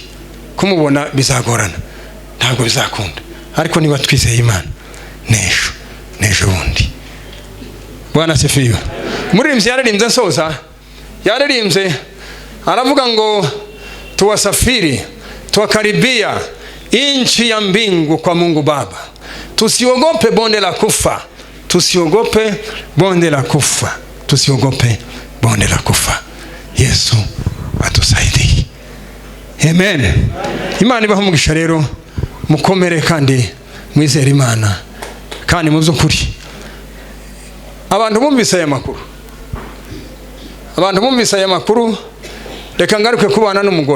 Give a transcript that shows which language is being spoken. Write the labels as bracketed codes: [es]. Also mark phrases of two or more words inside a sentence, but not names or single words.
[rw] Kumubona bizagorana, ntabwo bizakunda. Ariko niba twizeye Imana, nejo bundi. [sw] Bwana asifiwe. [rw] Umuririmbyi yaririmbye nsoza, yaririmbye aravuga ngo [sw] tuwasafiri, tuwakaribia nchi ya mbingu kwa Mungu Baba. Tusiogope bonde la kufa, tusiogope bonde la kufa, tusiogope bonde la kufa. Yesu atusaidie. Amen. [rw] Imana ibahe umugisha rero, mukomere kandi mwizere Imana kandi mu by'ukuri. Abantu bumvise aya makuru, reka ngaruke kubana n'umugore.